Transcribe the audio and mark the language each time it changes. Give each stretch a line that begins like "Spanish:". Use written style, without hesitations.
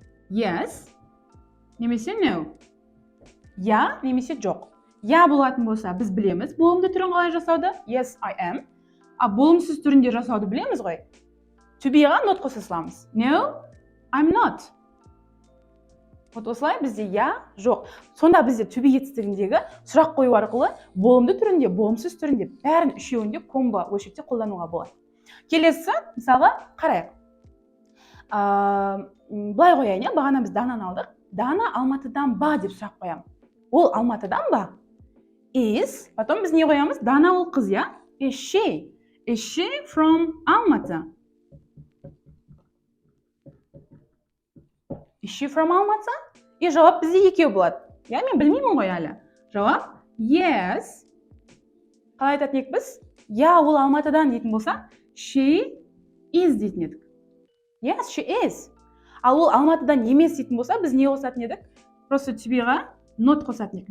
English: Yes немесе no.
Kazakh: Я немесе жоқ. Я болатын болса, біз білеміз болымды түрін қалай жасауды.
English: Yes, I am.
Kazakh: А болымсыз түрінде жасауды білеміз ғой. To be-ға not қоса саламыз.
English: No, I'm not.
Kazakh: Вот осылай бізде я, жоқ. Сонда бізде to be етістігіндегі сұрақ қою арқылы болымды түрінде, болымсыз түрінде бәрін үшеуінде комбо бөлшекте қолдануға болады. Келесі, мысалға, қарайық. Былай қояйын, бағана біз Дананы алдық. Дана Алматыдан ба деп сұрақ қоямын. Ол Алматыдан ба? Is, потом біз не қоямыз? Дана ол қыз, я?
English: Is she? Is she from Алматы? Is she from Алматы?
Kazakh: И жауап бізде екеу болады. Я мен білмеймін ғой әлі. Жауап yes. Қалай айтатын едік біз? Я ол Алматыдан дейтін болса, she is дейтін едік.
English: Yes, she is.
Kazakh: Ал ол Алматыдан емес дейтін болса, біз не қосатын едік? Просто to be-ға not қосатын едік.